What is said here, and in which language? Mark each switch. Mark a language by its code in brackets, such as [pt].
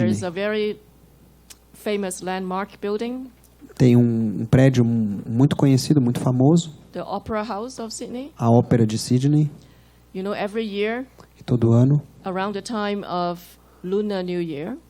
[en] there is a very famous landmark building. [pt] Tem um prédio muito conhecido, muito famoso. [en] The Opera House of Sydney. [pt] A Ópera de Sydney. [en] You know, every year, [pt] todo ano, [en] around the time of Lunar New Year,